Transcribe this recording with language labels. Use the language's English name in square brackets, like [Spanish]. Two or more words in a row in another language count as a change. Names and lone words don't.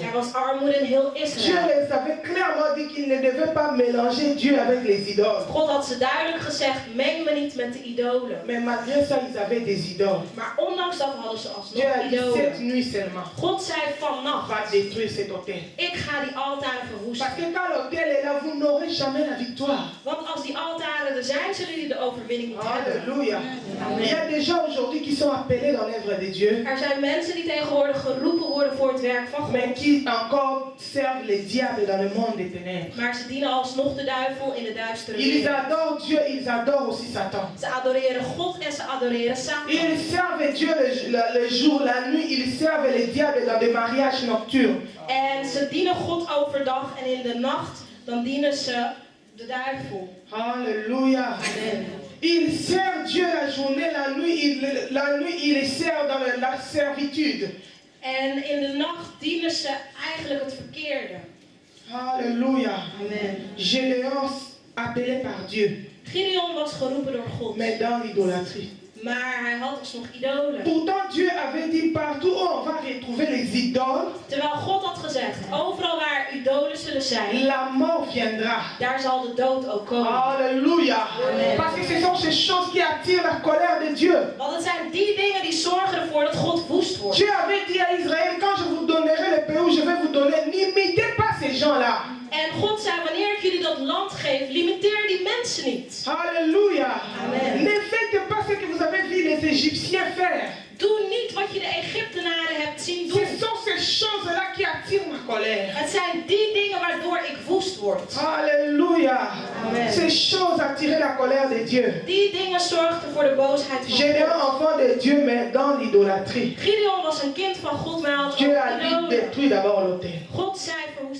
[Dutch] Er was armoede in heel [French] Dieu [Dutch] Israël. [French] les avait clairement dit qu'ils ne devaient pas mélanger Dieu avec les idoles. [Dutch] God had ze duidelijk gezegd, meng me niet met de idolen. [French] Mais malgré ça, ils avaient des idoles. [Dutch] Maar ondanks dat hadden ze [French] Dieu [Dutch] alsnog [French] a dit cette [Dutch] idolen. [French] nuit seulement, [Dutch] God zei vannacht, [French] va détruire cet autel. [Dutch] ik ga die altaren [French] Parce [Dutch] verwoesten. [French] que quand l'autel est là, vous n'aurez jamais la victoire. [Dutch] Want als die altaren er zijn, zullen jullie de overwinning niet hebben. [French] Alléluia. Il y a des gens aujourd'hui qui sont appelés dans l'œuvre de Dieu, [Dutch] Er zijn mensen die tegenwoordig geroepen worden voor het werk van [French] mais [Dutch] God. [French] qui encore servent les diables dans le monde des ténèbres. [Dutch] Maar ze dienen alsnog de duivel in de duistere [French] Ils [Dutch] wereld. [French] adorent Dieu, ils adorent aussi Satan. [Dutch] Ze adoreren God en ze adoreren Satan. [French] Ils servent Dieu le jour, la nuit, ils servent les diables dans des mariages nocturnes. [Dutch] En ze dienen God overdag en in de nacht dan dienen ze de duivel. [French] Alléluia. Amen. Ils servent Dieu la journée, la nuit ils servent dans la servitude. [Dutch] En in de nacht dienen ze eigenlijk het verkeerde. [French] Alléluia. Amen. Gédéon appelé par Dieu, [Dutch] Gideon was geroepen door God, [French] mais dans l'idolâtrie. [Dutch] maar hij had alsnog idolen. [French] Pourtant Dieu avait dit partout où on va retrouver les idoles, [Dutch] Terwijl God had gezegd, overal waar idolen zullen zijn, [French] la mort viendra. [Dutch] daar zal de dood ook komen. [French] Alléluia. Amen. Parce que ce sont ces choses qui attirent la colère de Dieu. [Dutch] Want het zijn die dingen die zorgen ervoor dat God woest wordt. [French] Dieu avait dit à Israël, quand je vous donnerai le pays où je vais vous donner, n'imitez pas ces gens-là. [Dutch] En God zei, wanneer ik jullie dat land geef, limiteer die mensen niet. [French] Alléluia. Amen. Ne faites pas ce que vous avez vu les Égyptiens faire. [Dutch] Doe niet wat je de Egyptenaren hebt zien doen. [French] Ce sont ces choses-là qui attirent ma colère. [Dutch] Het zijn die dingen waardoor ik woest word. [French] Alléluia. Amen. Ces choses attiraient la colère de Dieu. [Dutch] Die dingen zorgden voor de boosheid van [French] J'étais un [Dutch] God. [French] enfant de Dieu, mais dans l'idolâtrie. [Dutch] Gideon was een kind van God, maar hij had [French] Dieu a [Dutch] ook [French] dit [Dutch] idolen. [French] détruire d'abord l'autel. [Dutch] God zei